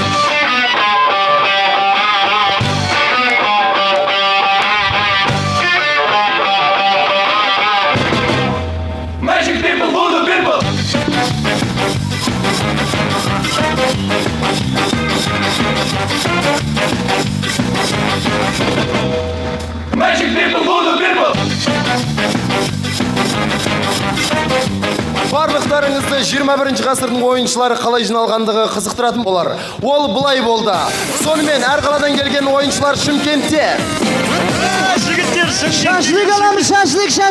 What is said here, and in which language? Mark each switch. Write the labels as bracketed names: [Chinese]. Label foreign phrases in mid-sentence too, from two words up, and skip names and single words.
[English] Magic people, who the people? Magic people, who the people? [Kazakh] Барлықтарыңызды 21 ғасырдың ойыншылары қалай жиналғандығы қызықтыратын болар. Ол бұлай болды. Сонымен әр қаладан келген ойыншылар Шымкентте. Жігіттер, Шашлык аламыз, шашлык.